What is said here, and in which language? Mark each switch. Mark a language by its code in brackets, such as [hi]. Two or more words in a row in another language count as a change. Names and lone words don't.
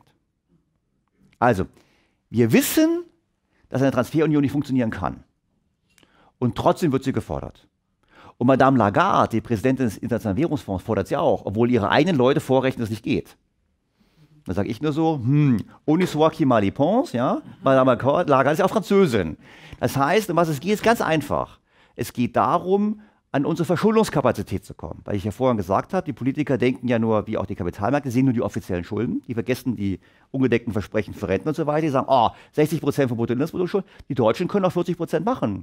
[de] Also, wir wissen, dass eine Transferunion nicht funktionieren kann. Und trotzdem wird sie gefordert. Und Madame Lagarde, die Präsidentin des Internationalen Währungsfonds, fordert sie auch, obwohl ihre eigenen Leute vorrechnen, dass es nicht geht. Da sage ich nur so, [fr] on y soit qui mal y pense, [de] ja, Madame Lagarde ist ja auch Französin. Das heißt, um was es geht, ist ganz einfach. Es geht darum, an unsere Verschuldungskapazität zu kommen. Weil ich ja vorhin gesagt habe, die Politiker denken ja nur, wie auch die Kapitalmärkte, sehen nur die offiziellen Schulden. Die vergessen die ungedeckten Versprechen für Renten und so weiter. Die sagen, 60% vom Bruttoinlandsprodukt, die Deutschen können auch 40% machen.